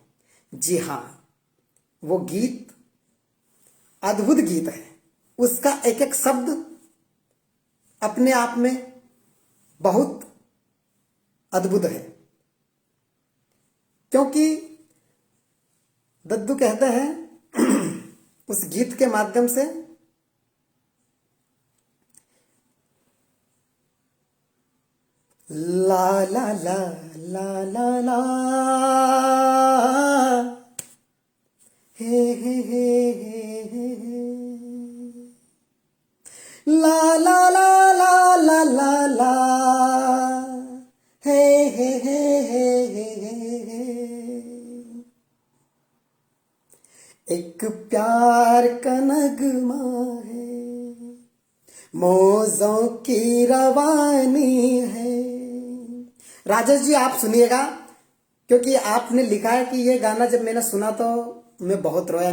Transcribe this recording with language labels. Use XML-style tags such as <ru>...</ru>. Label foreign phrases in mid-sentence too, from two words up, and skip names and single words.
<hi>जी हाँ, वो गीत अद्भुत गीत है। उसका एक एक शब्द अपने आप में बहुत अद्भुत है, क्योंकि दद्दू कहते हैं उस गीत के माध्यम से, ला ला ला ला ला ला हे हे हे हे ला ला ला ला ला ला ला हे हे हे हे। एक प्यार का नगमा है, मौजों की रवानी है। राजेश जी आप सुनिएगा, क्योंकि आपने लिखा है कि ये गाना जब मैंने सुना तो मैं बहुत रोया।</hi>